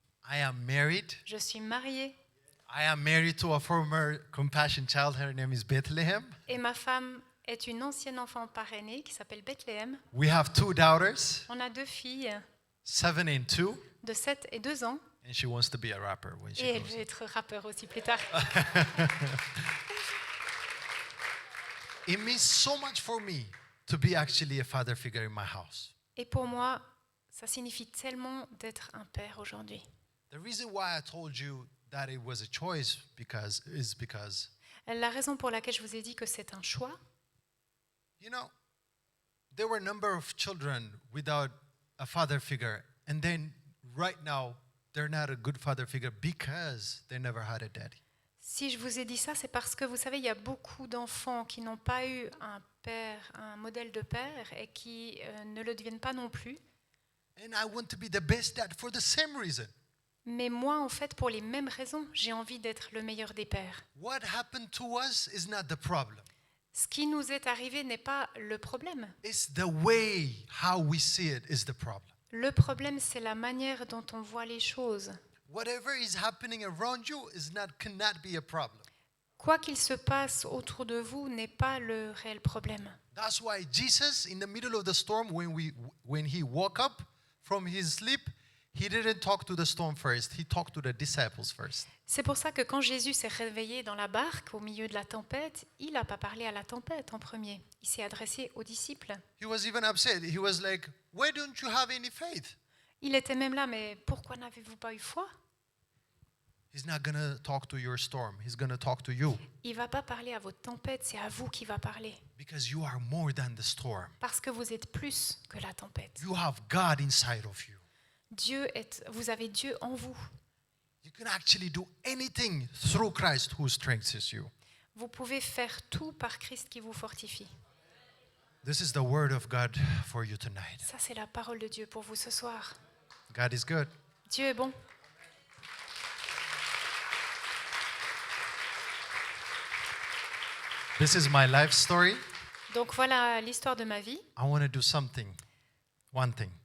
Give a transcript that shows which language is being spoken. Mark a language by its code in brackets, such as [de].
[en] I am married. [fr] Je suis mariée. [en] I am married to a former Compassion child. Her name is Bethlehem. [fr] Et ma femme est une ancienne enfant parrainée qui s'appelle Bethléem. [en] We have 2 daughters, [fr] On a 2 filles [en] 7 and 2, [fr] de 7 et 2 ans. [en] and she wants to be a rapper when she [fr] Et elle [en] grows [fr] veut [en] up. [fr] être rappeur aussi plus tard. [en] It means so much for me to be actually a father figure in my house. [fr] Et pour moi, ça signifie tellement d'être un père aujourd'hui. [en] The reason why I told you that it was a choice because [fr] La raison pour laquelle je vous ai dit que c'est un choix, [en] you know, there were a number of children without a father figure, and then right now they're not a good father figure because they never had a daddy. [fr] si je vous ai dit ça, c'est parce que vous savez, il y a beaucoup d'enfants qui n'ont pas eu un père, un modèle de père et qui ne le deviennent pas non plus. [en] And I want to be the best dad for the same reason. [fr] Mais moi, en fait, pour les mêmes raisons, j'ai envie d'être le meilleur des pères. [en] What happened to us is not the problem. [fr] Ce qui nous est arrivé n'est pas le problème. [en] It's the way how we see it is the problem. [fr] Le problème, c'est la manière dont on voit les choses. [en] Whatever is happening around you cannot be a problem. [fr] Quoi qu'il se passe autour de vous n'est pas le réel problème. [en] That's why Jesus, in the middle of the storm, when he woke up from his sleep, he didn't talk to the storm first. He talked to the disciples first. [fr] C'est pour ça que quand Jésus s'est réveillé dans la barque au milieu de la tempête, il n'a pas parlé à la tempête en premier. Il s'est adressé aux disciples. [en] He was even upset. He was like, "Why don't you have any faith?" [fr] Il était même là, mais pourquoi n'avez-vous pas eu foi? [en] He's not going to talk to your storm. He's going to talk to you [fr] Il ne va pas parler à votre tempête, c'est à vous qu'il va parler. [en] because you are more than the storm. [fr] Parce que vous êtes plus que la tempête. [en] You have God inside of you. [fr] Vous avez Dieu en vous. [en] You can actually do anything through Christ who strengthens you. [fr] Vous pouvez faire tout par Christ qui vous fortifie. [en] This is the word of God for you tonight. [fr] Ça, c'est la parole de Dieu pour vous ce soir. [en] God is good. [fr] Dieu est bon. [en] This is my life story. [fr] Donc voilà l'histoire de ma vie. [en] I want to do one thing.